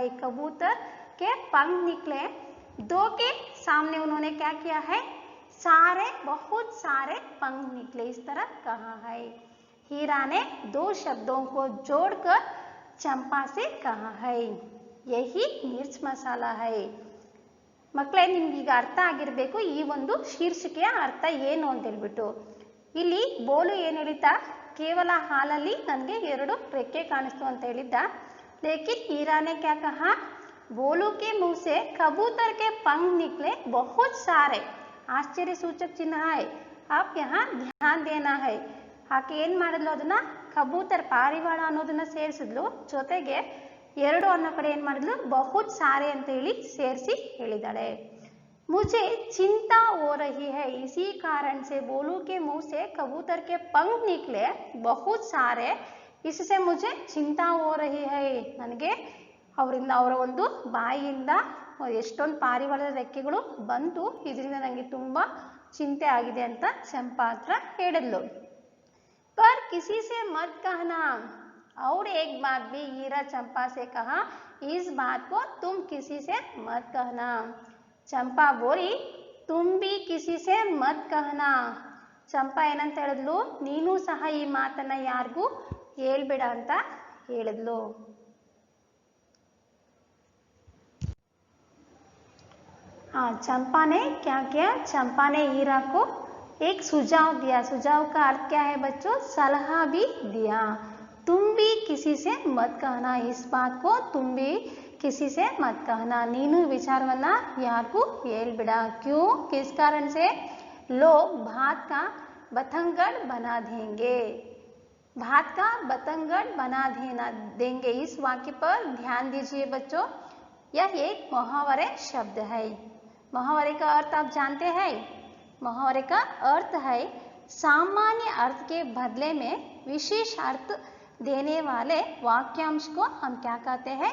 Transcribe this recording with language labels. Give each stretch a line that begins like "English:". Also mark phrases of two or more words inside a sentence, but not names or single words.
Hindi: कबूतर के पंख निकले. दो के सामने उन्होंने क्या किया है? सारे, बहुत सारे पंख निकले इस तरह कहा है. हीरा ने दो शब्दों को जोड़कर चंपा से कहा है. यही मिर्च मसाला है.
Kannada: ಮಕ್ಕಳೇ, ನಿಮ್ಗೀಗ ಅರ್ಥ ಆಗಿರಬೇಕು ಈ ಒಂದು ಶೀರ್ಷಿಕೆಯ ಅರ್ಥ ಏನು ಅಂತ ಹೇಳ್ಬಿಟ್ಟು. ಇಲ್ಲಿ ಬೋಲು ಏನು ಹೇಳಿದ್ದ? ಕೇವಲ ಹಾಲಲ್ಲಿ ನನಗೆ 2 ರೆಕ್ಕೆ ಕಾಣಿಸ್ತು ಅಂತ ಹೇಳಿದ್ದ.
Hindi: ಲೇಕಿನ್ हीरा ने क्या कहा? बोलू के मुंह से कबूतर के पंख निकले बहुत सारे.
Kannada: ಆಶ್ಚರ್ಯ ಸೂಚಕ ಚಿಹ್ನ
Hindi: है. आप यहाँ ध्यान देना है.
Kannada: ಆಕೆ ಏನು ಮಾಡಿದ್ಲು? ಅದನ್ನ ಕಬೂತರ್, ಪಾರಿವಾಳ ಅನ್ನೋದನ್ನ ಸೇರಿಸಿದ್ಲು. ಜೊತೆಗೆ 2 ಅನ್ನೋ ಕಡೆ ಏನು ಮಾಡಿದ್ಲು?
Hindi: बहुत सारे
Kannada: ಅಂತ ಹೇಳಿ ಸೇರಿಸಿ ಹೇಳಿದಾಳೆ.
Hindi: मुझे चिंता हो रही है. इसी कारण से बोलू के मुंह से कबूतर के पंख निकले बहुत सारे. इससे मुझे चिंता हो रही है.
Kannada: ನನಗೆ ಅವರಿಂದ, ಅವರ ಒಂದು ಬಾಯಿಯಿಂದ ಎಷ್ಟೊಂದು ಪಾರಿವಾಳದ ರೆಕ್ಕೆಗಳು ಬಂತು, ಇದರಿಂದ ನನಗೆ ತುಂಬ ಚಿಂತೆ ಆಗಿದೆ ಅಂತ ಚಂಪಾ ಹತ್ರ ಹೇಳಿದ್ಲು.
Hindi: पर किसी से मत कहना. और एक बात भी हीरा चंपा से कहा, इस बात को तुम किसी से मत कहना. चंपा बोली, तुम भी किसी से मत कहना.
Kannada: ಚಂಪಾ ಏನಂತ ಹೇಳಿದ್ಲು? ನೀನು ಸಹ ಈ ಮಾತನ್ನ ಯಾರಿಗೂ ಹೇಳ್ಬೇಡ ಅಂತ ಹೇಳಿದ್ಲು.
Hindi: हाँ, चंपा ने क्या किया? चंपा ने हीरा को एक सुझाव दिया. सुझाव का अर्थ क्या है बच्चों? सलाह भी दिया. तुम भी किसी से मत कहना. इस बात को तुम भी किसी से मत कहना.
Kannada: ನೀನು ವಿಚಾರವನ್ನ ಯಾರಿಗೂ ಹೇಳ್ಬೇಡ.
Hindi: क्यों? किस कारण से? लोग भात का बतंगड़ बना देंगे. भात का बतंगड़ बना देंगे. इस वाक्य पर ध्यान दीजिए बच्चों. यह एक मुहावरे शब्द है. मुहावरे का अर्थ आप जानते हैं? मुहावरे का अर्थ है सामान्य अर्थ के बदले में विशेष अर्थ देने वाले वाक्यांश को हम क्या कहते हैं?